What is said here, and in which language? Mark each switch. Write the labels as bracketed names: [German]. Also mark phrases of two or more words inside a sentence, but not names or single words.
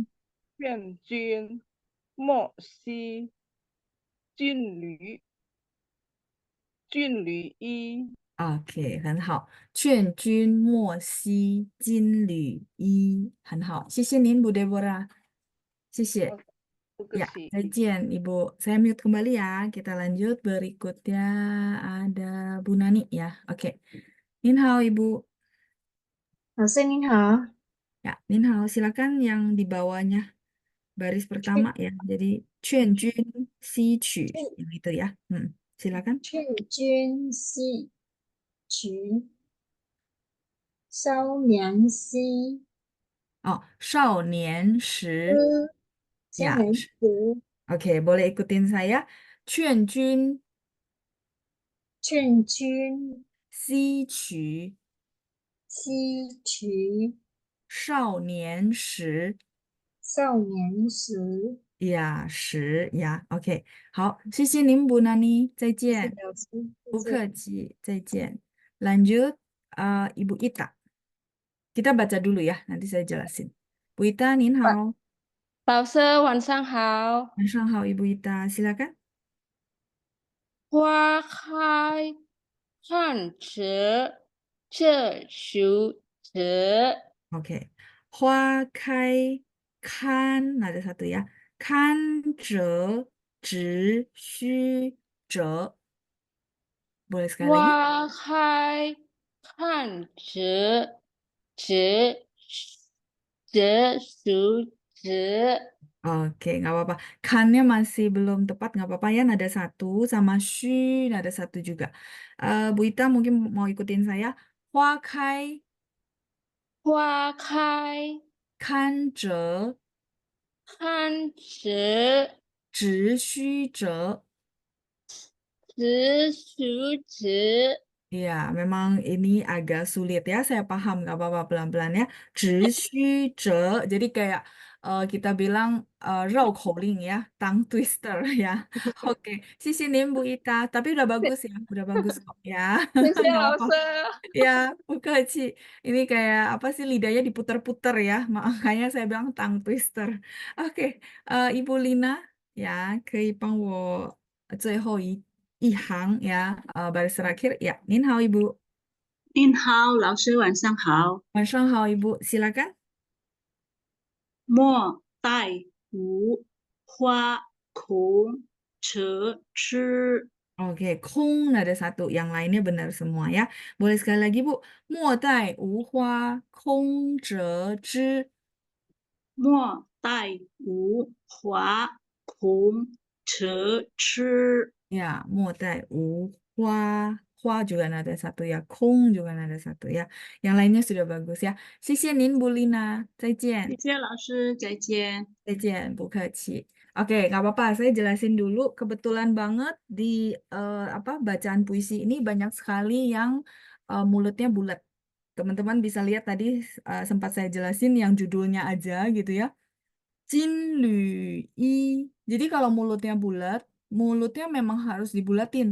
[Chinese] 劝君莫惜军旅一 OK，很好。劝君莫惜金缕衣，很好。谢谢您，Bu Deborah。谢谢。哦，不客 [Indonesian] Ya, [Chinese] 气。再见, [Indonesian] Ibu. Saya mute kembali ya. Kita lanjut. Berikutnya ada Bu Nani ya. Oke. [Chinese] 您好, [Indonesian] Ibu. [Chinese] 老师您好， [Indonesian] Ya, [Chinese] 您好. [Indonesian] Silakan yang di bawahnya baris pertama [Chinese] 劝 [Indonesian] ya. Jadi, [Chinese] 劝君西曲. [Indonesian] Yang itu ya. Silakan. [Chinese] 劝君西取烧娘西 Oh, 少年时. 之江 [Indonesian] Ya, [Chinese] 南子， [Indonesian] oke, boleh ikutin saya. [Chinese] 劝君劝君西曲西取少年时。少年时。呀，时呀，OK，好，谢谢您Bu Nani，再谢谢见，老师，再不客见。气，再见。 [Indonesian] Lanjut, Ibu Ita. Kita baca dulu ya, nanti saya jelasin. Bu Ita, Nin [Chinese] 晚 hao. 老师晚上好。晚上好, [Indonesian] Ibu Ita, silakan. [Chinese] 花开汉池这熟词， [Indonesian] Oke. [Chinese] 花开 [Indonesian] ada satu ya. [Chinese] 看者只须者. [Indonesian] Boleh sekali lagi? [Chinese] 花开汉池这熟词， [Indonesian] Oke, nggak apa-apa. Kannya masih belum tepat, nggak apa-apa ya. Nada satu sama shu, nada satu juga. Bu Ita mungkin mau ikutin saya. [Chinese] 花开花开堪折汉池直须折. 直熟词， [Indonesian] Ya, memang ini agak sulit ya. Saya paham, nggak apa-apa pelan-pelan ya. [Chinese] 直折, [Indonesian] jadi kayak kita bilang rau ling ya, [English] tongue twister [Indonesian] ya. Oke, sisi nih Bu Ita. Tapi udah bagus ya, udah bagus kok ya. [Chinese] 谢谢 [Indonesian] Nggak [Chinese] 老 [Indonesian] apa-apa. [Chinese] 师。 [Indonesian] Ya, bukaci. Ini kayak apa sih lidahnya diputer-puter ya. Makanya saya bilang [English] tongue twister. [Indonesian] Oke, Ibu Lina ya, [Chinese] 可以帮我最后一行 [Indonesian] ya, baris terakhir ya. [Chinese] 您好 [Indonesian] Ibu. [Chinese] 您好，老师，晚上好。晚上好 [Indonesian] Ibu. Silakan. [Chinese] 莫待无花空折枝， [Indonesian] Oke, kung ada satu, yang lainnya benar semua ya. Boleh sekali lagi Bu. [Chinese] 莫待无花空折枝. 莫待无花空折枝。 [Indonesian] Ya, [Chinese] 莫待无花 [Indonesian] juga ada satu ya, kung juga ada satu ya. Yang lainnya sudah bagus ya. [Chinese] 谢谢您 Bu Lina. 再见. 谢谢老师，再见。 [Indonesian] Zaijian, Bu Keci. Oke, nggak apa-apa. Saya jelasin dulu. Kebetulan banget di apa bacaan puisi ini banyak sekali yang mulutnya bulat. Teman-teman bisa lihat tadi sempat saya jelasin yang judulnya aja gitu ya. Jinlü Jadi kalau mulutnya bulat, mulutnya memang harus dibulatin.